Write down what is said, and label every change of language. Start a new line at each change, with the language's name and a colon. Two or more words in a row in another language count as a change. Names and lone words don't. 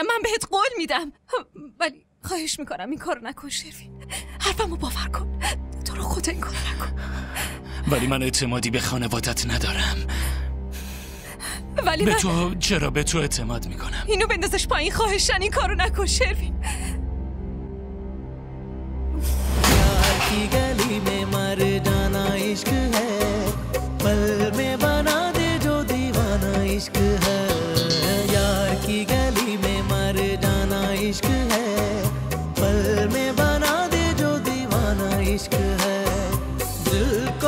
Persian: من بهت قول میدم ولی خواهش میکنم این کارو نکن شروین. حرفمو باور کن. تو رو خدا این کارو نکن. ولی من اعتمادی به خانوادت ندارم. ولی به تو چرا به تو اعتماد میکنم؟ اینو بندازش پایین خواهشن این کارو نکن شروین.
Hindi: की गली में मर जाना इश्क है पल में बना दे जो दीवाना इश्क है यार की गली में मर जाना इश्क है पल में बना दे जो दीवाना इश्क है दिल को